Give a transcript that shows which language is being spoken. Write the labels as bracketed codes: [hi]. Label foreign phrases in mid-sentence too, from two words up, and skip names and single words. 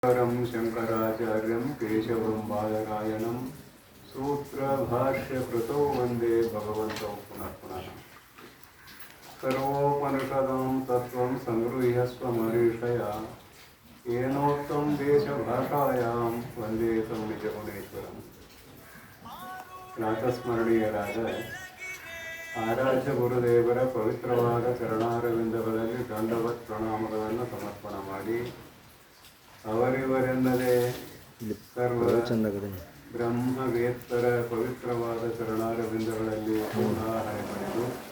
[sa] शंकराचार्यं केशवं बादरायणं सूत्रभाष्यकृतौ वन्दे भगवन्तौ पुनः पुनः। सर्वोपनिषदां तत्त्वं संगृह्य स्वमरीषया येनोक्तं देशभाषायां वन्दे तं निजगुणेश्वरम्। [kn] ಪ್ರಾತಸ್ಮರಣೀಯರಾದ ಆರಾಧ್ಯ ಗುರುದೇವರ ಪವಿತ್ರವಾದ ಚರಣಾರವಿಂದಗಳಲ್ಲಿ ದಂಡವತ್ ಪ್ರಣಾಮಗಳನ್ನು ಸಮರ್ಪಣ ಮಾಡಿ ಅವರಿವರೆನ್ನದೇ ಸರ್ವ ಬ್ರಹ್ಮವೇತ್ತರ ಪವಿತ್ರವಾದ ಚರಣಾರವಿಂದಗಳಲ್ಲಿ ಪೂರ್ಣಾಹಾರ ಪಡೆದು